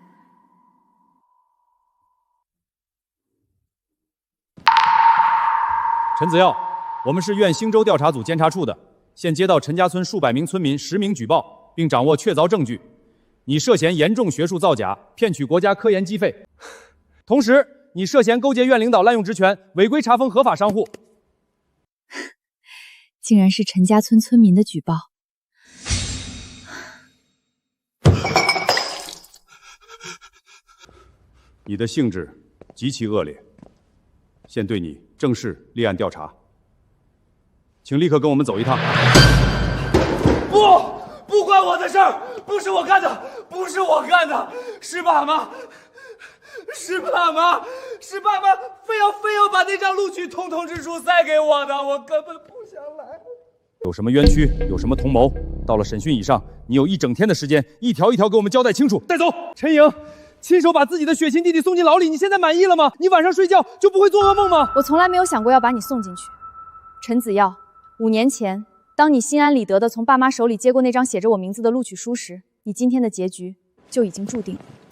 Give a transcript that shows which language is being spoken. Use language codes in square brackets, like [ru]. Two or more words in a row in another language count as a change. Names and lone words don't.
[zh] 陳子耀，我們是縣星州調查組監察處的，現接到陳家村数百名村民實名舉報，並掌握確鑿證據，你涉嫌嚴重學術造假，騙取國家科研經費，同時你涉嫌勾結縣領導濫用職權，違規查封合法商戶。竟然是陳家村村民的舉報。你的性质极其惡劣，现对你正式立案調查，請立刻跟我們走一趟。不關我的事兒，不是我幹的，不是我幹的，是爸媽，是爸媽，是爸媽非要把那張錄取通通知書塞給我的，我根本不想來。有什麼冤屈，有什麼同謀，到了審訊以上，你有1整天的時間，一條一條給我們交代清楚。帶走，陳瑩。親手把自己的血親弟弟送進牢裡，你現在滿意了嗎？你晚上睡覺就不會做噩夢嗎？我從來沒有想過要把你送進去。陳子耀，5年前，當你心安理得地從爸媽手裡接過那張寫着我名字的錄取書時，你今天的結局就已經注定了。